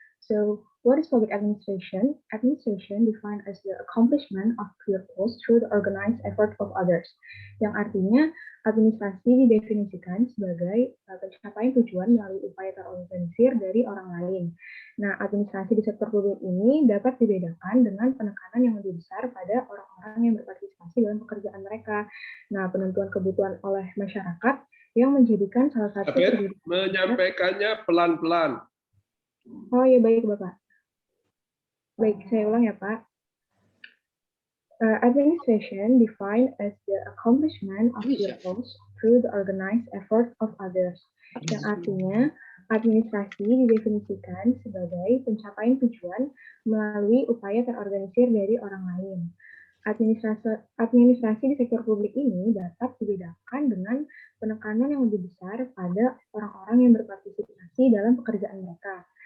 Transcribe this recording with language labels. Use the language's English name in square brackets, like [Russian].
[English] So, what is public administration? Administration defined as the accomplishment of purpose through the organized effort of others. [Indonesian] Yang artinya, administrasi didefinisikan sebagai pencapaian tujuan melalui upaya terorganisir dari orang lain. Nah, administrasi di sektor publik ini dapat dibedakan dengan penekanan yang lebih besar pada orang-orang yang berpartisipasi dalam pekerjaan mereka. Nah, penentuan kebutuhan oleh masyarakat yang menjadikan salah satu menyampaikannya pelan-pelan. Oh ya, baik Bapak. Baik, saya ulang ya Pak. [English] Administration defined as the accomplishment of purpose through the organized effort of others. [Indonesian] Yang artinya, administrasi didefinisikan sebagai pencapaian tujuan melalui upaya terorganisir dari orang lain. Administrasi di sektor publik ini dapat dibedakan dengan penekanan yang lebih besar pada orang-orang yang berpartisipasi dalam pekerjaan mereka.